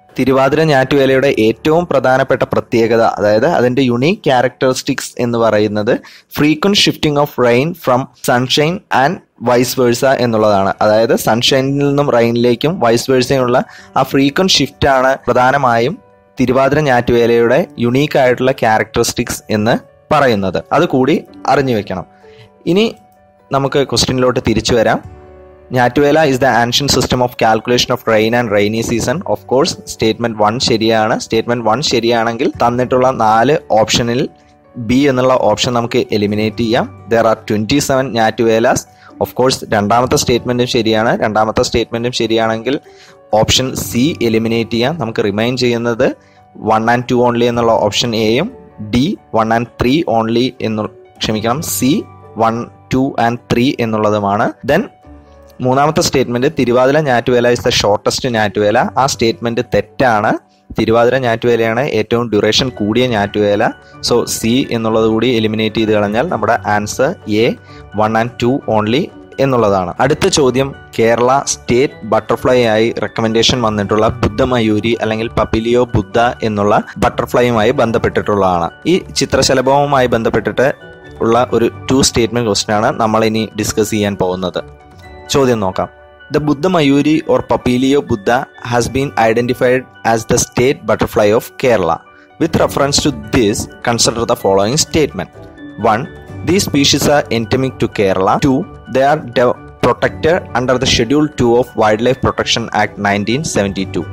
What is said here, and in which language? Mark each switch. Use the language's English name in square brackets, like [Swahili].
[Malayalam] തിരുവാതിര ഞാറ്റുവേലയുടെ ഏറ്റവും പ്രധാനപ്പെട്ട പ്രത്യേകത, അതായത് അതിന്റെ യുണീക് ക്യാരക്ടറിസ്റ്റിക്സ് എന്ന് പറയുന്നത് frequent shifting of rain from sunshine and vice versa എന്നുള്ളതാണ്. അതായത് സൺഷൈനിൽ നിന്നും റെയിനിലേക്കും വൈസ് വേഴ്സയുള്ള ആ ഫ്രീക്വന്റ് ഷിഫ്റ്റ് ആണ് പ്രധാനമായും തിരുവാതിര ഞാറ്റുവേലയുടെ യുണീക്ക് ആയിട്ടുള്ള ക്യാരക്ടറിസ്റ്റിക്സ് എന്ന് പറയുന്നത്. അതുകൂടി അറിഞ്ഞു വെക്കണം. ഇനി നമുക്ക് ക്വസ്റ്റ്യനിലോട്ട് തിരിച്ചു വരാം. [English] Njattuvela is the ancient system of calculation of rain and rainy season. Of course, [Malayalam] statement 1 ശരിയാണ്. സ്റ്റേറ്റ്മെന്റ് 1 ശരിയാണെങ്കിൽ തന്നിട്ടുള്ള 4 ഓപ്ഷനിൽ ബി എന്നുള്ള ഓപ്ഷൻ നമുക്ക് എലിമിനേറ്റ് ചെയ്യാം. [English] There are 27 Njattuvelas. [Malayalam] ഓഫ് കോഴ്സ് രണ്ടാമത്തെ സ്റ്റേറ്റ്മെന്റും ശരിയാണ്. രണ്ടാമത്തെ സ്റ്റേറ്റ്മെന്റും ശരിയാണെങ്കിൽ ഓപ്ഷൻ സി എലിമിനേറ്റ് ചെയ്യാം. നമുക്ക് റിമൈൻ ചെയ്യുന്നത് 1 and 2 ഓൺലി എന്നുള്ള ഓപ്ഷൻ എയും D 1 and 3 only C 1, 2 and 3 എന്നുള്ളതുമാണ്. Then മൂന്നാമത്തെ സ്റ്റേറ്റ്മെന്റ് തിരുവാതിര ഞാറ്റുവേല ഇസ് ദ ഷോർട്ടസ്റ്റ് ഞാറ്റുവേല. ആ സ്റ്റേറ്റ്മെന്റ് തെറ്റാണ്. തിരുവാതിര ഞാറ്റുവേലയാണ് ഏറ്റവും ഡ്യൂറേഷൻ കൂടിയ ഞാറ്റുവേല. സോ സി എന്നുള്ളത് കൂടി എലിമിനേറ്റ് ചെയ്ത് കളഞ്ഞാൽ നമ്മുടെ ആൻസർ എ 1 and 2 ഓൺലി എന്നുള്ളതാണ്. അടുത്ത ചോദ്യം കേരള സ്റ്റേറ്റ് ബട്ടർഫ്ലൈ ആയി റെക്കമെൻഡേഷൻ വന്നിട്ടുള്ള ബുദ്ധമയൂരി അല്ലെങ്കിൽ പപ്പിലിയോ ബുദ്ധ എന്നുള്ള ബട്ടർഫ്ലൈയുമായി ബന്ധപ്പെട്ടിട്ടുള്ളതാണ്. ഈ ചിത്രശലഭവുമായി ബന്ധപ്പെട്ടിട്ട് ഉള്ള ഒരു 2 സ്റ്റേറ്റ്മെന്റ് ക്വസ്റ്റ്യൻ ആണ് നമ്മൾ ഇനി ഡിസ്കസ് ചെയ്യാൻ പോകുന്നത്. ചോദ്യം നോക്കാം. [English] The Buddha Mayuri or Papilio Buddha has been identified as the state butterfly of Kerala. With reference to this, consider the following statement. 1. These species are endemic to Kerala. 2. They are protected under the Schedule 2 of Wildlife Protection Act 1972.